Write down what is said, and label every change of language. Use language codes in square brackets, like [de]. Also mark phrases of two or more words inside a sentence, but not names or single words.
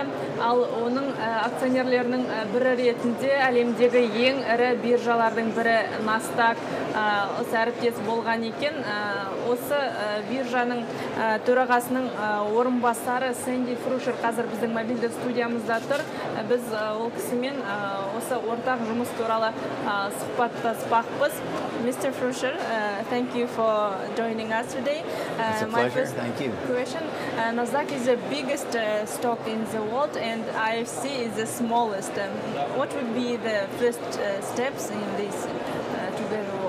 [kk] Ал оның акционерлерінің бірі ретінде әлемдегі ең ірі биржалардың бірі Nasdaq осы әріптес болған екен. Осы биржаның төрағасының орынбасары Сэнди Фрушер қазір біздің мобильді студиямызда тұр. Біз ол кісімен осы ортақ жұмыс туралы сұхбаттаспақпыз. [en] Mr. Frusher, thank you for joining us today. It's a pleasure. Thank you. Question: Nasdaq is the biggest stock in the world, and IFC is the smallest. What would be the first steps in this together work?